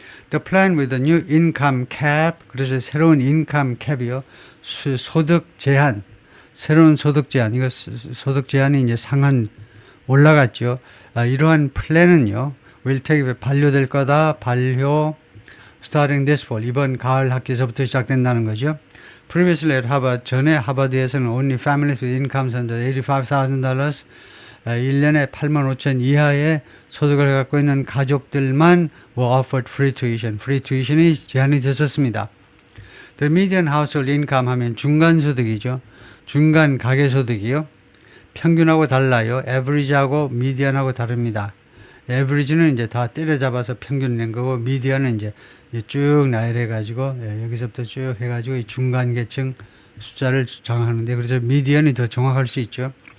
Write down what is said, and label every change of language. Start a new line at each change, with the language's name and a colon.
English: The plan with the new income cap,
Korean: 그래서 새로운 income cap이요, 소득 제한, 새로운 소득 제한, 이거 소득 제한이 이제 상한 올라갔죠. 이러한 플랜은요,
English: will take
Korean: 반려될 거다. 반려
English: starting this fall,
Korean: 이번 가을 학기에서부터 시작된다는 거죠.
English: Previously at Harvard,
Korean: 전에 하버드에서는
English: only families with incomes under $85,000,
Korean: 1년에 8만 5천 이하의 소득을 갖고 있는 가족들만
English: were offered free tuition.
Korean: free tuition이 제한이 됐었습니다.
English: The median household income
Korean: 하면 중간소득이죠. 중간 가계소득이요. 평균하고 달라요. average하고 median하고 다릅니다. average는 이제 다 때려잡아서 평균 낸 거고, median은 이제 쭉 나열해가지고, 여기서부터 쭉 해가지고 이 중간계층 숫자를 정하는데, 그래서 median이 더 정확할 수 있죠.